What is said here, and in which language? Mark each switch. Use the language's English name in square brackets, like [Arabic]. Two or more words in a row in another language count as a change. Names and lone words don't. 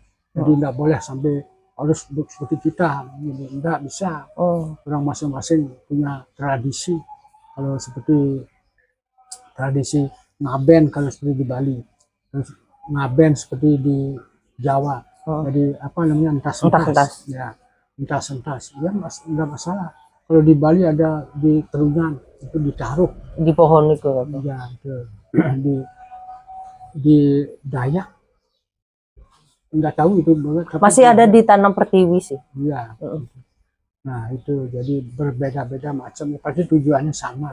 [Indonesian] Jadi nggak boleh sampai harus seperti kita, nggak bisa. Orang masing-masing punya tradisi. Kalau seperti tradisi ngaben kalau seperti di Bali, terus ngaben seperti di Jawa. Jadi apa namanya entas-entas, ya entas-entas, ya nggak masalah. Kalau di Bali ada di terungan itu ditaruh di pohon itu. Ya itu di Dayak nggak tahu itu masih ada di Tanam Pertiwi sih. Iya. Nah itu jadi berbeda-beda macam, tapi tujuannya sama.